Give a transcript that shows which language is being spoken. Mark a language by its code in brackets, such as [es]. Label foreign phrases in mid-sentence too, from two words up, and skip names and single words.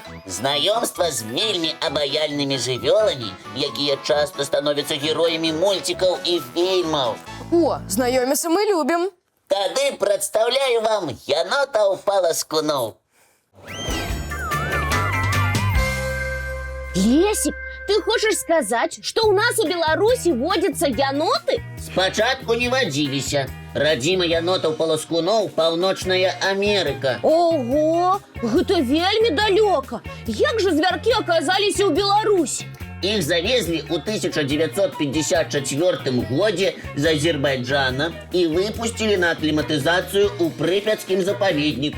[be] Знаёмства з вельмі абаяльнымі жывёламі, якія часта становяцца героямі мульцікаў і фільмаў. О, знаёміцца мы любім. Тады прадстаўляю вам янотаў паласкуноў. Лесик, [ru] ты хочешь сказать, что у нас у Беларуси водятся еноты? [be] Спачатку не вадзіліся. Радзіма янотаў паласкуноў паўночная Амерыка. Ого, гэта вельмі далёка. Як жа звяркі аказаліся ў Беларусі? Іх завезлі ў 1954 годзе з Азербайджана і выпусцілі на акліматызацыю ў прыпяцкім запаведніку.